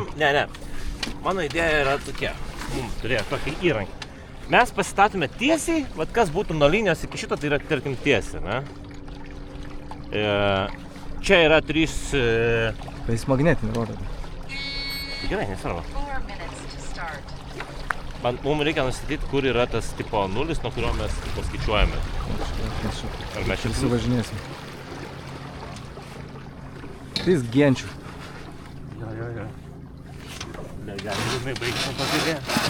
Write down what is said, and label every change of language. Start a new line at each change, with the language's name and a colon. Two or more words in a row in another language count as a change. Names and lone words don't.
Lithuanian: 300? Ne. Mano idėja yra tokia. Turėjo tokį įrankį. Mes pasistatome tiesiai, vat kas būtų nuo linijos iki šito, tai yra, tarkim, tiesiai, ne? Čia yra 3... Tai jis magnetinį rodo. Gerai, nesvarbu.
English: 4 minutes to start.
Lithuanian: Mums reikia nustatyti, kur yra tas tipo 0, nuo kurio mes paskaičiuojame. Ar mes čia Suvažinėsim. Tai jis genčių. Jo. Gali liūdnai baigti tą žaidėją.